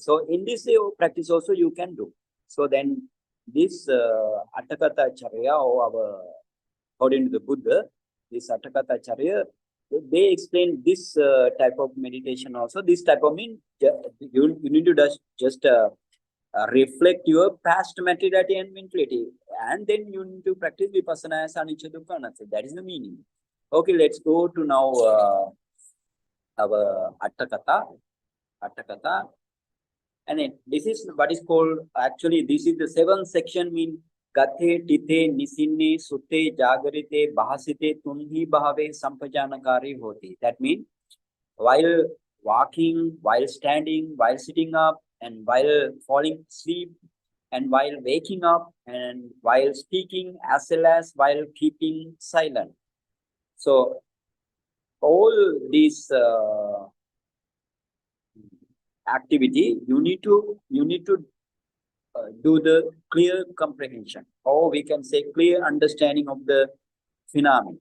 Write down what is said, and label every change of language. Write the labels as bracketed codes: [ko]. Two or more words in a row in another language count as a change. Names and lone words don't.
[en] So in this practice also you can do. So then this [pi] Atthakatha Charya, [en] or according to the Buddha, this [pi] Atthakatha Charya [en] they explain this type of meditation also. This type of mean you need to just reflect your past materiality and mentality, and then you need to practice vipassana as [pi] anicca dukkha anatta. [en] That is the meaning. Okay, let's go to now our Attakatha. And then this is what is called, actually this is the seventh section, mean [pi] gathe, ṭhite, nisinne, sutte, jāgarite, bhāsite, tuṇhībhāve, sampajānakārī, hoti. [en] That means while walking, while standing, while sitting up, and while falling asleep, and while waking up, and while speaking, as well as while keeping silent. So all these activity, you need to do the clear comprehension, or we can say clear understanding of the phenomenon.